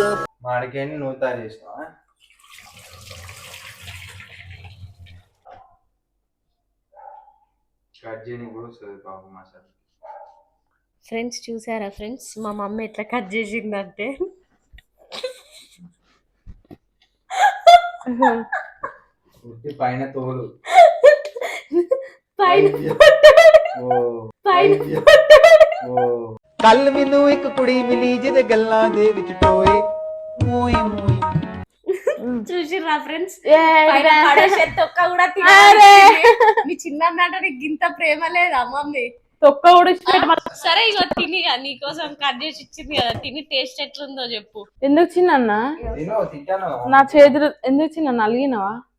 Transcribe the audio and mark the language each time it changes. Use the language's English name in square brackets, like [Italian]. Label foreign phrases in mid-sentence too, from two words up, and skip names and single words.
[Telugu] మామిడికాయని నువ్వు తయారు చేసినావా? కట్ చేయని కూడా వస్తుంది పాపం మసాలా. ఫ్రెండ్స్ చూసారా ఫ్రెండ్స్, మా మమ్మీ ఎట్లా కట్ చేసిందంటే పైన తోలు [Punjabi] ਕੱਲ ਮੈਨੂੰ ਇੱਕ ਕੁੜੀ ਮਿਲੀ ਜਿਹਦੇ ਗੱਲਾਂ ਦੇ ਵਿੱਚ ਟੋਏ ਮੋਏ ਮੋਏ. [Telugu] చూసిర్రా ఫ్రెండ్స్, తొక్క కూడా మీ చిన్న అంటే నీకు గింత ప్రేమ లేదా మమ్మీ? తొక్క కూడా ఇష్టపెట్ట. సరే ఇగో తిని, నీకోసం కట్ చేసి ఇచ్చింది కదా, తిని టేస్ట్ ఎట్లుందో చెప్పు. ఎందుకు చిన్న నా చేతులు ఎందుకు చిన్న అలిగినవా